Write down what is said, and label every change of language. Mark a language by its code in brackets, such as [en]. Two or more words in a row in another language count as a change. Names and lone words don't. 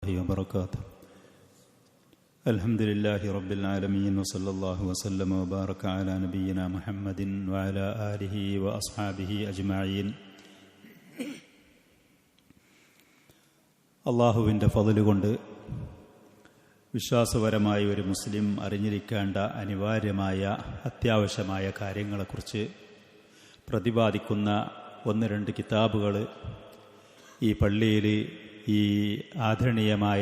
[ar] وبركاته. الحمد لله رب العالمين وصلى الله وسلم وبارك على نبينا محمد وعلى آله وأصحابه أجمعين. [ml] അള്ളാഹുവിൻ്റെ ഫള് കൊണ്ട് വിശ്വാസപരമായ ഒരു മുസ്ലിം അറിഞ്ഞിരിക്കേണ്ട അനിവാര്യമായ അത്യാവശ്യമായ കാര്യങ്ങളെക്കുറിച്ച് പ്രതിപാദിക്കുന്ന ഒന്ന് രണ്ട് കിതാബുകൾ ഈ പള്ളിയിൽ ഈ ആദരണീയമായ